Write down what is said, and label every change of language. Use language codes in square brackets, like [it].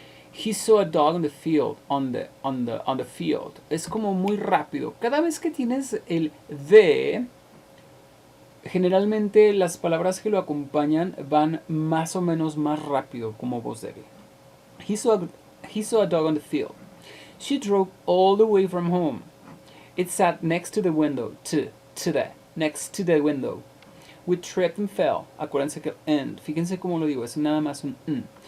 [en] He saw a dog in the field, on the field. [es] Es como muy rápido. Cada vez que tienes el de, generalmente las palabras que lo acompañan van más o menos más rápido como voz débil. [en] He saw a dog on the field. She drove all the way from home. It sat next to the window. Next to the window. We tripped and fell. [es] Acuérdense que [en] and. [es] Fíjense cómo lo digo. Es nada más un n.